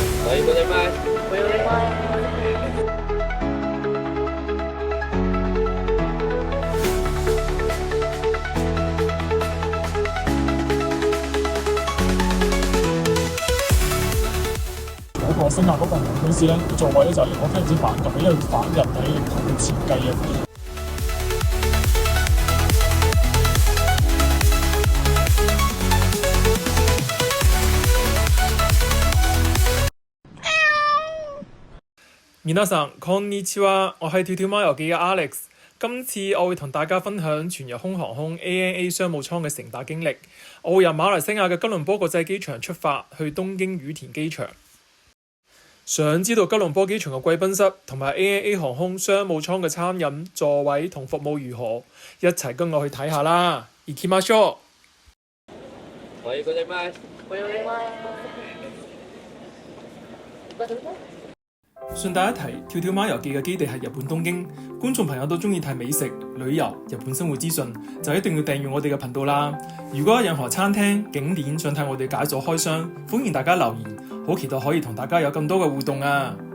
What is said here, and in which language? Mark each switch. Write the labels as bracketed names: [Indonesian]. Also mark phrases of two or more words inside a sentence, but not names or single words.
[Japanese] おはようございます。おはようございます。 [Cantonese] 嗰個新加坡航空公司咧，座位咧就我非常之反感，因為反人體嘅設計啊。 [Japanese] 皆さんこんにちは， [Cantonese] 我係跳跳貓遊記嘅 Alex。今次我會同大家分享全日空航空 ANA 商務艙嘅乘搭經歷。我會由馬來西亞嘅吉隆坡國際機場出發，去東京羽田機場。想知道吉隆坡機場嘅貴賓室同埋 ANA 航空商務艙嘅餐飲、座位同服務如何？一齊跟我去睇下啦！ [Japanese] 行きましょう。 [Cantonese] おはようございます。おはようございます。順帶一提，跳跳貓遊記嘅基地係日本東京，觀眾朋友都中意睇美食、旅遊、日本生活資訊，就一定要訂閱我哋嘅頻道啦。如果有任何餐廳、景點想睇我哋解鎖開箱，歡迎大家留言，好期待可以同大家有更多嘅互動啊！